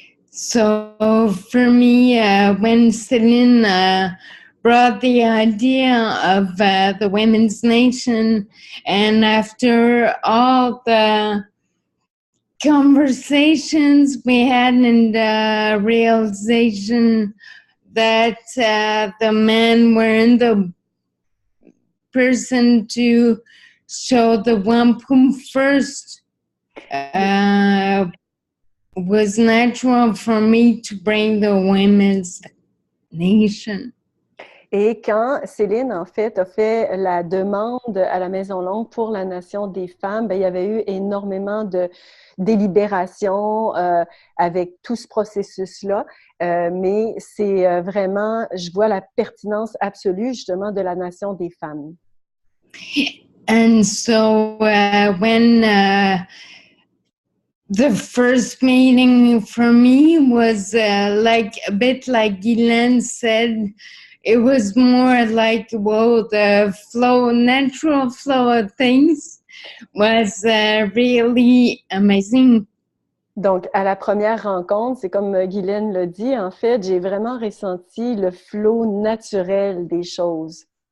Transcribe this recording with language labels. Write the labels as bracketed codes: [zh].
[en] So for me, when Céline brought the idea of the Women's Nation, and after all the conversations we had and the realization that the men weren't the person to show the wampum first, was natural for me to bring the Women's Nation. [fr] Et quand Céline, en fait, a fait la demande à la Maison Longue pour la Nation des femmes, ben, il y avait eu énormément de délibérations avec tout ce processus-là. Mais c'est vraiment, je vois la pertinence absolue, justement, de la Nation des femmes. [en] And so when the first meeting for me was like a bit like Guylaine said, it was more like, whoa, the flow, natural flow of things was really amazing. [fr] Donc, à la première rencontre, c'est comme Guylaine l'a dit, en fait, j'ai vraiment ressenti le flot naturel des choses.